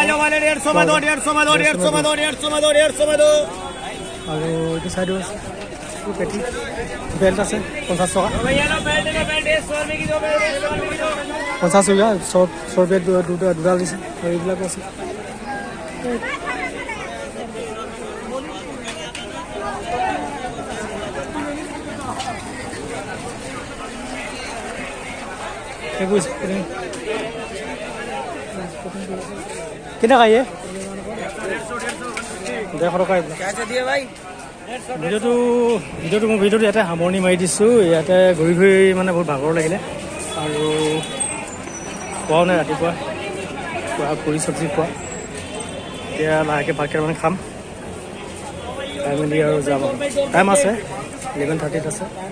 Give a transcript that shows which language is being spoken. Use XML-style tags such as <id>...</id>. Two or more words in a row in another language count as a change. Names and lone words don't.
<as>আৰু এইটো চাইডো আছে। পেটি বেল্ট আছে 50 টকা 50 টকা শৰ্ট বেল্ট দুডাল দিছে আৰু এইবিলাকো আছে</as> <hi>कितना का ये</hi> <as>150 টকা</as> <hi>कैसे दिए भाई</hi> <as>ভিডিঅ'টো মই ইয়াতে সামৰণি মাৰি দিছোঁ ইয়াতে ঘূৰি ঘূৰি মানে বহুত ভাগৰ লাগিলে আৰু খোৱাও নাই ৰাতিপুৱা পুৰি চব্জি খোৱা এতিয়া লাহেকৈ ভাতকেইটা মানে খাম খাই মেলি আৰু যাম টাইম আছে 11:30 আছে</as>